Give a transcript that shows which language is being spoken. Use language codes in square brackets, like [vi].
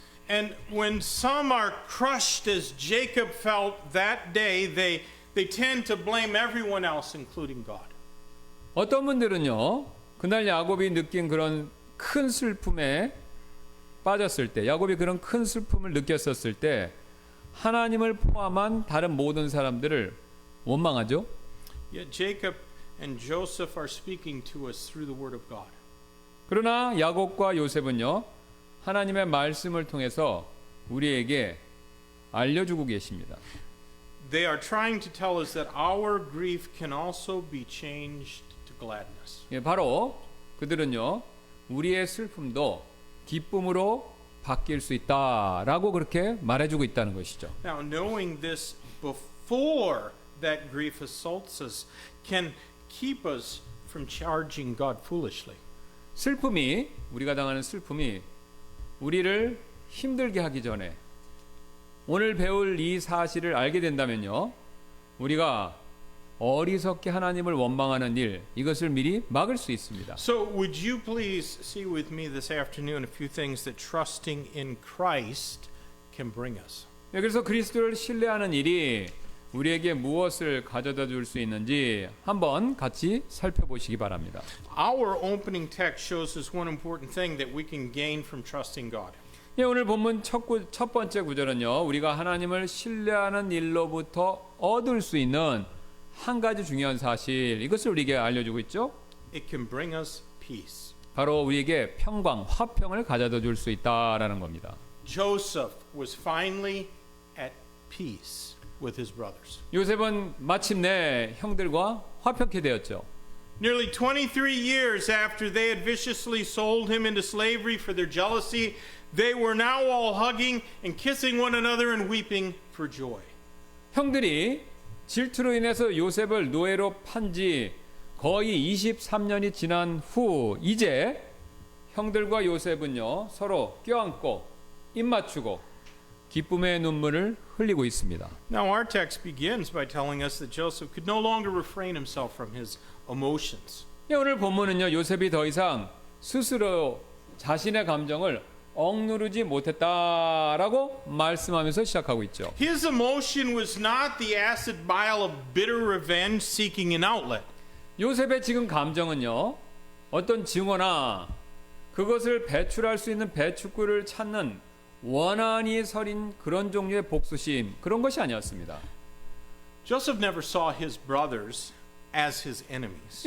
[en] And when some are crushed as Jacob felt that day, they tend to blame everyone else, including God. [ko] 어떤 분들은요, 그날 야곱이 느낀 그런 큰 슬픔에 빠졌을 때, 야곱이 그런 큰 슬픔을 느꼈었을 때 하나님을 포함한 다른 모든 사람들을 원망하죠. [en] Yet Jacob and Joseph are speaking to us through the word of God. [ko] 그러나 야곱과 요셉은요, 하나님의 말씀을 통해서 우리에게 알려주고 계십니다. [en] They are trying to tell us that our grief can also be changed to gladness. [ko] 예, 바로 그들은요, 우리의 슬픔도 기쁨으로 바뀔 수 있다라고 그렇게 말해주고 있다는 것이죠. [en] Now, knowing this before that grief assaults us can keep us from charging God foolishly. [ko] 슬픔이, 우리가 당하는 슬픔이 우리를 힘들게 하기 전에 오늘 배울 이 사실을 알게 된다면요, 우리가 어리석게 하나님을 원망하는 일, 이것을 미리 막을 수 있습니다. [en] So, would you please see with me this afternoon a few things that trusting in Christ can bring us? [ko] 네, 그래서 그리스도를 신뢰하는 일이 우리에게 무엇을 가져다 줄 수 있는지 한번 같이 살펴보시기 바랍니다. [en] Our opening text shows us one important thing that we can gain from trusting God. [ko] 예, 오늘 본문 첫 번째 구절은요, 우리가 하나님을 신뢰하는 일로부터 얻을 수 있는 한 가지 중요한 사실, 이것을 우리에게 알려주고 있죠. [en] It can bring us peace. [ko] 바로 우리에게 평강, 화평을 가져다 줄 수 있다라는 겁니다. [en] Joseph was finally at peace with his brothers. [ko] 요셉은 마침내 형들과 화평케 되었죠. [en] Nearly 23 years after they had viciously sold him into slavery for their jealousy, they were now all hugging and kissing one another and weeping for joy. [ko] 형들이 질투로 인해서 요셉을 노예로 판지 거의 23년이 지난 후 이제 형들과 요셉은요, 서로 껴안고 입 맞추고 기쁨의 눈물을 흘리고 있습니다. [en] Now our text begins by telling us that Joseph could no longer refrain himself from his emotions. [ko] 오늘 본문은요, 요셉이 더 이상 스스로 자신의 감정을 억누르지 못했다라고 말씀하면서 시작하고 있죠. [en] His emotion was not the acid bile of bitter revenge seeking an outlet. [ko] 요셉의 지금 감정은요, 어떤 증오나 그것을 배출할 수 있는 배출구를 찾는 원한이 서린 그런 종류의 복수심, 그런 것이 아니었습니다. [en] Joseph never saw his brothers as his enemies.